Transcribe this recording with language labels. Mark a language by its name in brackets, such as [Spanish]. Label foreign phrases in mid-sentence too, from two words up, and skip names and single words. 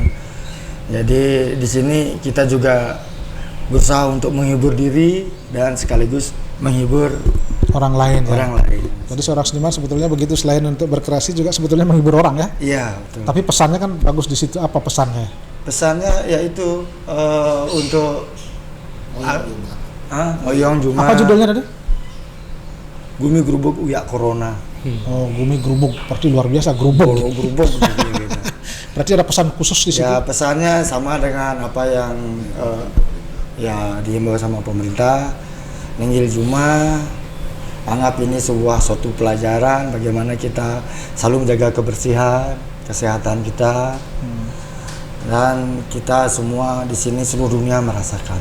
[Indonesian] Jadi di sini kita juga berusaha untuk menghibur diri dan sekaligus menghibur Orang lain ya. orang lain. Jadi seorang seniman sebetulnya begitu, selain untuk berkreasi juga sebetulnya menghibur orang ya. Iya, betul. Tapi pesannya kan bagus di situ. Apa pesannya? Pesannya yaitu untuk Oyong Juma. Apa judulnya tadi? Gumi Grubuk Uyak Corona. Oh, Gumi Grubuk, berarti luar biasa grubuk. Grubuk gitu. Berarti ada pesan khusus di situ. Ya pesannya sama dengan apa yang ya dihimbau sama pemerintah. Nenggil Juma, anggap ini sebuah suatu pelajaran bagaimana kita selalu menjaga kebersihan, kesehatan kita, dan kita semua di sini seluruh dunia merasakan.